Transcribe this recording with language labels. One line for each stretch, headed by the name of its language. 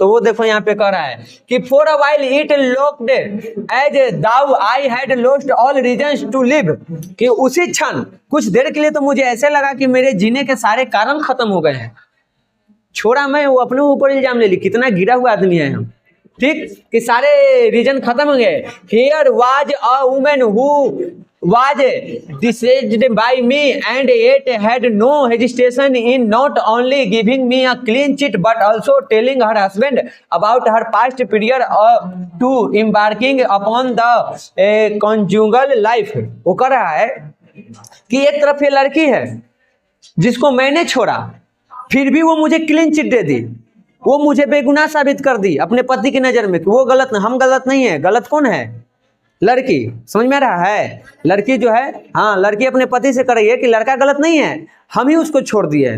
Hindi: तो वो देखो यहाँ पे कह रहा है कि
English: for a while it looked as though I had lost all reasons to live,
Hindi: कि उसी क्षण कुछ देर के लिए तो मुझे ऐसे लगा कि मेरे जीने के सारे कारण खत्म हो गए हैं। छोड़ा मैं, वो अपने ऊपर इल्जाम ले ली। कितना गिरा हुआ आदमी है हम, ठीक, कि सारे रीजन खत्म हो गए।
English: Here was a woman who was deceived by me and yet had no hesitation in not only giving me a clean sheet but also telling her husband about her past period to embarking upon the conjugal life।
Hindi: वो कर रहा है कि एक तरफ ये लड़की है जिसको मैंने छोड़ा, फिर भी वो मुझे क्लीन चिट दे दी, वो मुझे बेगुनाह साबित कर दी अपने पति की नजर में कि वो गलत, हम गलत नहीं है। गलत कौन है? लड़की। समझ में आ रहा है? लड़की जो है, हाँ, लड़की अपने पति से कर रही है कि लड़का गलत नहीं है, हम ही उसको छोड़ दिए।